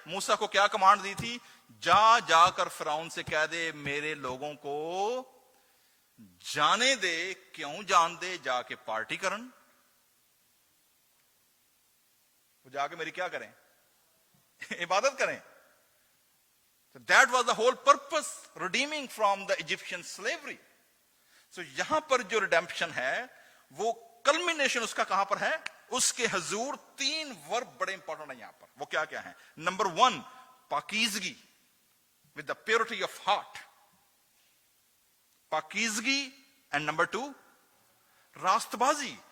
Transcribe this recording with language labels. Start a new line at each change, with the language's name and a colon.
Hindi: मूसा को क्या कमांड दी थी? जाकर फिरौन से कह दे मेरे लोगों को जाने दे। क्यों जान दे? जाके पार्टी करन, वो जाके मेरी क्या करें? इबादत करें।
English: So that was the whole purpose, redeeming from the Egyptian slavery.
Hindi: So यहां पर जो रिडेम्पशन है वो कल्मिनेशन उसका कहां पर है? उसके हजूर 3 वर्ब बड़े इंपॉर्टेंट है यहां पर। वो क्या क्या है? Number 1 पाकीज़गी,
English: with the purity of heart,
Hindi: पाकीज़गी, and number 2 रास्तबाजी।